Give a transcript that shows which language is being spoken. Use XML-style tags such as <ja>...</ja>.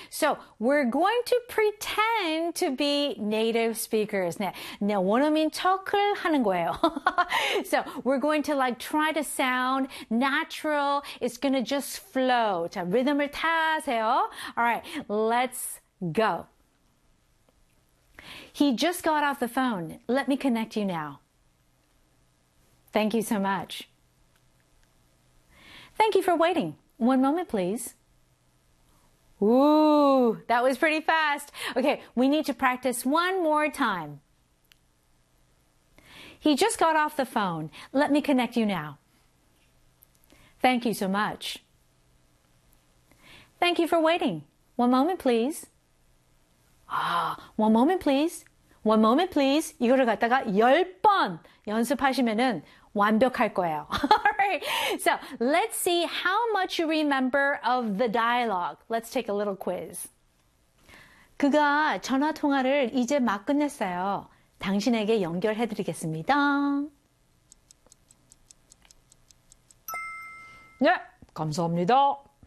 <en>So, we're going to pretend to be native speakers.</en> <ko>네, 원어민 척을 하는 거예요.</ko> <en>So, we're going to like try to sound natural. It's going to just flow.</en> <ko>자, 리듬을 타세요.</ko> <en>All right, let's go. He just got off the phone. Let me connect you now. Thank you so much. Thank you for waiting. One moment, please. Ooh, that was pretty fast. Okay, we need to practice one more time. He just got off the phone. Let me connect you now. Thank you so much. Thank you for waiting. One moment, please. Ah, one moment, please. One moment, please.</en> <ko>이거를 갖다가 열 번 연습하시면은 완벽할 거예요.</ko> <en>All right. So, let's see how much you remember of the dialogue. Let's take a little quiz.</en> <ko>그가 전화 통화를 이제 막 끝냈어요. 당신에게 연결해 드리겠습니다. 네, 감사합니다.</ko>